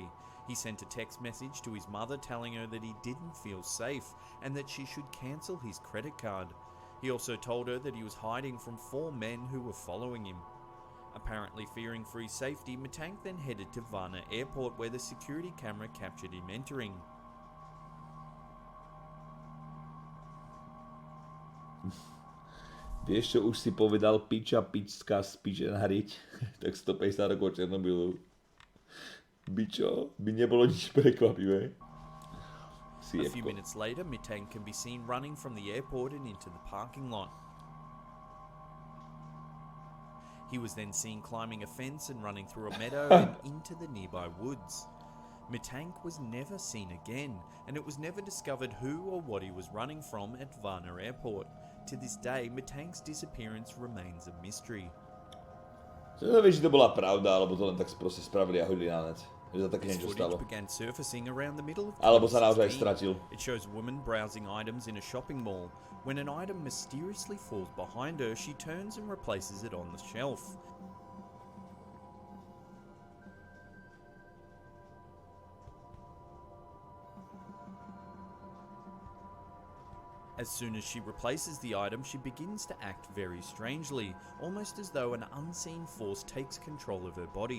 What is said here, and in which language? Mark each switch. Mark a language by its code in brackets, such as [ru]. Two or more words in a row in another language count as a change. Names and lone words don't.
[en] He sent a text message to his mother telling her that he didn't feel safe and that she should cancel his credit card. He also told her that he was hiding from 4 men who were following him. Apparently fearing for his safety, Matank then headed to Varna airport where the security camera captured him entering. [sk] Vieš čo, už si povedal piča, pička, spiče nahriť, tak 150 rokov Černobylu. Bičo, by nebolo nič prekvapivé. [en] A few minutes later, Matank can be seen running from the airport and into the parking lot. He was then seen climbing a fence and running through a meadow and into the nearby woods. Matank was never seen again, and it was never discovered who or what he was running from at Varna airport. To this day, Matank's disappearance remains a mystery. [sk] Nevieš, či to bola pravda, alebo to len tak proste spravili a hodili na net. Že sa také niečo stalo. [en] Began surfacing around the middle of [sk] alebo sa naozaj stratil. [en] It shows a woman browsing items in a shopping mall. When an item mysteriously falls behind her, she turns and replaces it on the shelf. As soon as she replaces the item, she begins to act very strangely, almost as though an unseen force takes control of her body.